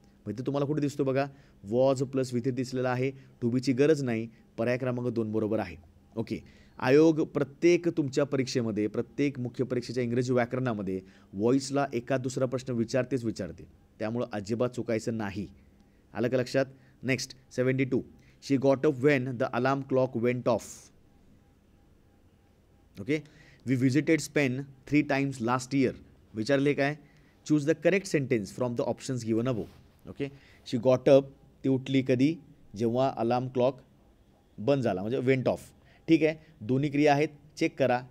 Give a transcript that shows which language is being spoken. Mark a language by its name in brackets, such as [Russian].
[Marathi] मग ते तुम्हाला कुठे दिसतो बघा, वॉज प्लस V3 दिसलेला आहे, टू बीची गरज नाही. पर्याय क्रमांक 2 बरोबर आहे. ओके, आयोग प्रत्येक तुमच्या परीक्षेमध्ये, प्रत्येक मुख्य परीक्षेच्या इंग्रजी व्याकरणामध्ये व्हॉईसला एका दुसरा प्रश्न विचारते, त्यामुळं अजिबात चुकायचं नाही. आलं का लक्षात? Next 72. [English] She got up when the alarm clock went off. Okay, we visited Spain 3 times last year. [Marathi] विचारले काय? [English] Choose the correct sentence from the options given above. Okay, she got up, [Marathi] ती उठली कधी? जेव्हा अलार्म क्लॉक बंद झाला, म्हणजे went of. ठीक आहे, दोन्ही क्रिया आहेत, चेक करा.